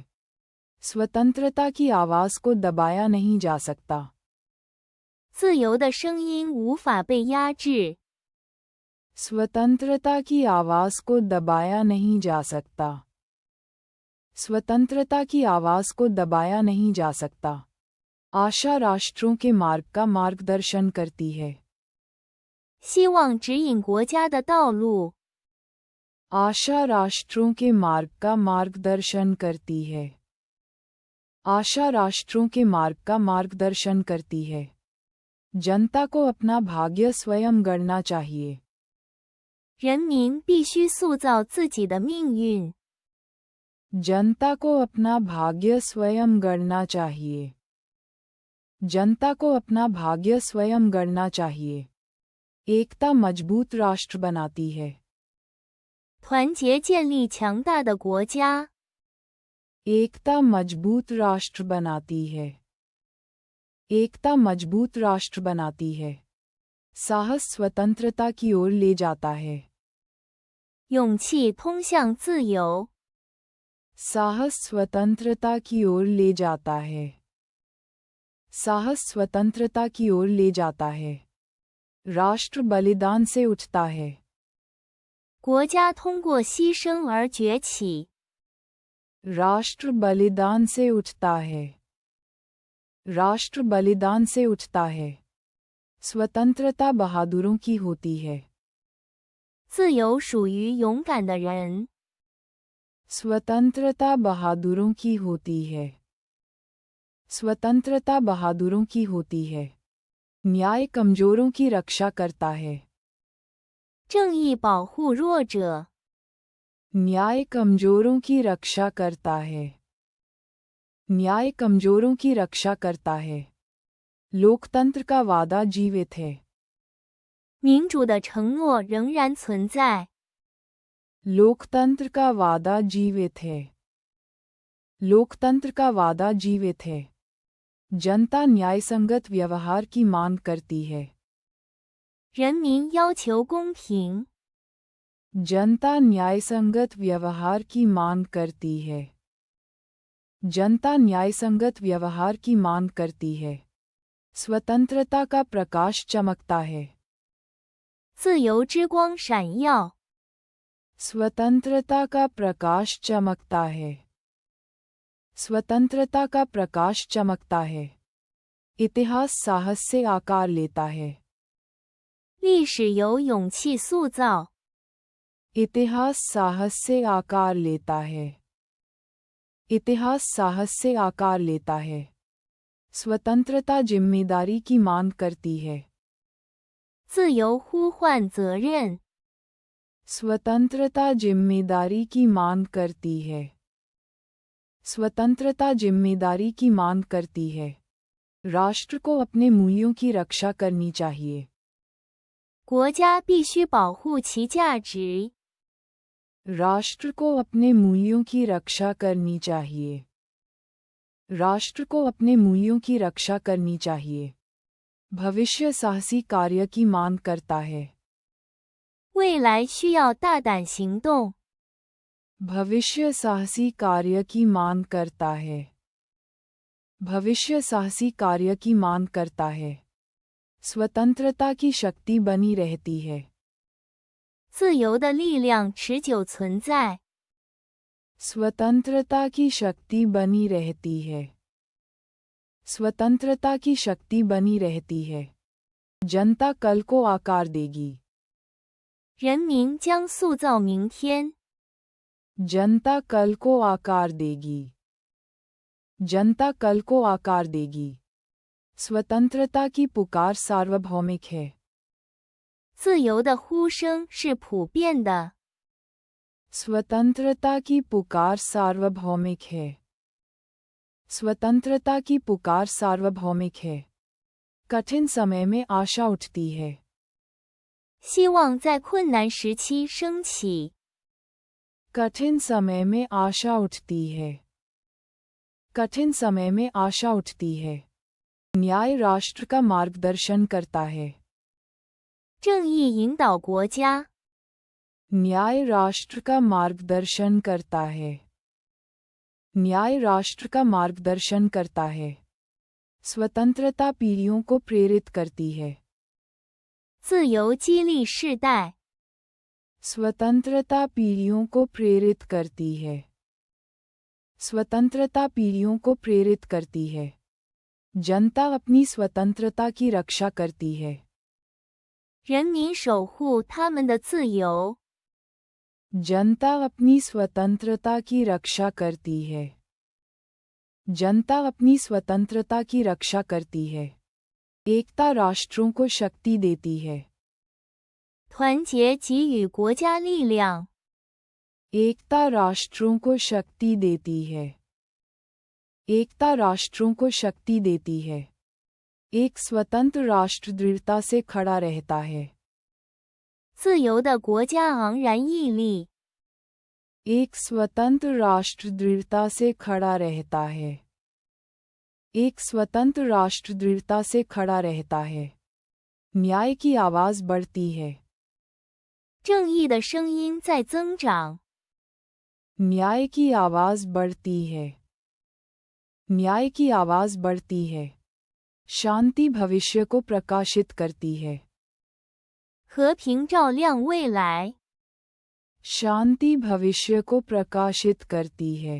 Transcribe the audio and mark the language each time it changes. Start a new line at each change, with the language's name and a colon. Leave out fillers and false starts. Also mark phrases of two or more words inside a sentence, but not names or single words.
Hindi: स्वतंत्रता की आवाज़ को दबाया नहीं जा सकता।
Chinese: 自由的声音无法被压制。
Hindi: स्वतंत्रता की आवाज़ को दबाया नहीं जा सकता। स्वतंत्रता की आवाज़ को दबाया नहीं जा सकता। आशा राष्ट्रों के मार्ग का मार्गदर्शन करती है।
Chinese: 希望指引国家的道路。
Hindi: आशा राष्ट्रों के मार्ग का मार्गदर्शन करती है। आशा राष्ट्रों के मार्ग का मार्गदर्शन करती है। जनता को अपना भाग्य स्वयं गढ़ना चाहिए।
Chinese: 人民必须塑造自己的命运。
Hindi: जनता को अपना भाग्य स्वयं गढ़ना चाहिए। जनता को अपना भाग्य स्वयं गढ़ना चाहिए। एकता मजबूत राष्ट्र बनाती है।
Chinese: 团结建立强大的国家。
Hindi: एकता मजबूत राष्ट्र बनाती है। एकता मजबूत राष्ट्र बनाती है। साहस स्वतंत्रता की ओर ले जाता है।
Chinese: 勇气通向自由。
Hindi: साहस स्वतंत्रता की ओर ले जाता है। साहस स्वतंत्रता की ओर ले जाता है। राष्ट्र बलिदान से उठता है।
Chinese: 国家通过牺牲而崛起。
Hindi: राष्ट्र बलिदान से उठता है। राष्ट्र बलिदान से उठता है। स्वतंत्रता बहादुरों की होती है।
Chinese: 自由属于勇敢的人。
Hindi: स्वतंत्रता बहादुरों की होती है। स्वतंत्रता बहादुरों की होती है। न्याय कमजोरों की रक्षा करता है।
Chinese: 正义保护弱者。
Hindi: न्याय कमजोरों की रक्षा करता है। न्याय कमजोरों की रक्षा करता है। लोकतंत्र का वादा जीवित है।
Chinese: 民主的承诺仍然存在。
Hindi: लोकतंत्र का वादा जीवित है। लोकतंत्र का वादा जीवित है। जनता न्यायसंगत व्यवहार की मांग करती है।
Chinese: 人民要求公平。
Hindi: जनता न्यायसंगत व्यवहार की मांग करती है। जनता न्यायसंगत व्यवहार की मांग करती है। स्वतंत्रता का प्रकाश चमकता है।
Chinese: 自由之光闪耀。
Hindi: स्वतंत्रता का प्रकाश चमकता है। स्वतंत्रता का प्रकाश चमकता है। इतिहास साहस से आकार लेता है।
Chinese: 历史由勇气塑造。
Hindi: इतिहास साहस से आकार लेता है। इतिहास साहस से आकार लेता है। स्वतंत्रता जिम्मेदारी की मांग करती है।
Chinese: 自由呼唤责任。
Hindi: स्वतंत्रता जिम्मेदारी की मांग करती है। स्वतंत्रता जिम्मेदारी की मांग करती है। राष्ट्र को अपने मूल्यों की रक्षा करनी चाहिए।
Chinese: 国家必须保护其价值。
Hindi: राष्ट्र को अपने मूल्यों की रक्षा करनी चाहिए। राष्ट्र को अपने मूल्यों की रक्षा करनी चाहिए। भविष्य साहसी कार्य की मांग करता है।
Chinese: 未来需要大胆行动。
Hindi: भविष्य साहसी कार्य की मांग करता है। भविष्य साहसी कार्य की मांग करता है। स्वतंत्रता की शक्ति बनी रहती है।
Chinese: 自由的力量持久存在。
Hindi: स्वतंत्रता की शक्ति बनी रहती है। स्वतंत्रता की शक्ति बनी रहती है। जनता कल को आकार देगी।
Chinese: 人民将塑造明天。
Hindi: जनता कल को आकार देगी। जनता कल को आकार देगी। स्वतंत्रता की पुकार सार्वभौमिक है।
Chinese: 自由的呼声是普遍的。
Hindi: स्वतंत्रता की पुकार सार्वभौमिक है। स्वतंत्रता की पुकार सार्वभौमिक है। कठिन समय में आशा उठती है।
Chinese: 希望在困难时期升起。
Hindi: कठिन समय में आशा उठती है। कठिन समय में आशा उठती है। न्याय राष्ट्र का मार्गदर्शन करता है।
Chinese: 正义引导国家。
Hindi: न्याय राष्ट्र का मार्गदर्शन करता है। न्याय राष्ट्र का मार्गदर्शन करता है। स्वतंत्रता पीढ़ियों को प्रेरित करती है।
Chinese: 自由激励世代。
Hindi: स्वतंत्रता पीढ़ियों को प्रेरित करती है। स्वतंत्रता पीढ़ियों को प्रेरित करती है। जनता अपनी स्वतंत्रता की रक्षा करती है।
Chinese: 人民守护他们的自由。
Hindi: जनता अपनी स्वतंत्रता की रक्षा करती है। जनता अपनी स्वतंत्रता की रक्षा करती है। एकता राष्ट्रों को शक्ति देती है।
Chinese: 团结给予国家力量。
Hindi: एकता राष्ट्रों को शक्ति देती है। एकता राष्ट्रों को शक्ति देती है। एक स्वतंत्र राष्ट्र दृढ़ता से खड़ा रहता है।
Chinese: 自由的国家昂然屹立。
Hindi: एक स्वतंत्र राष्ट्र दृढ़ता से खड़ा रहता है। एक स्वतंत्र राष्ट्र दृढ़ता से खड़ा रहता है। न्याय की आवाज बढ़ती है।
Chinese: 正义的声音在增长。
Hindi: न्याय की आवाज बढ़ती है। न्याय की आवाज बढ़ती है। शांति भविष्य को प्रकाशित करती है।
Chinese: 和平照亮未来。
Hindi: शांति भविष्य को प्रकाशित करती है।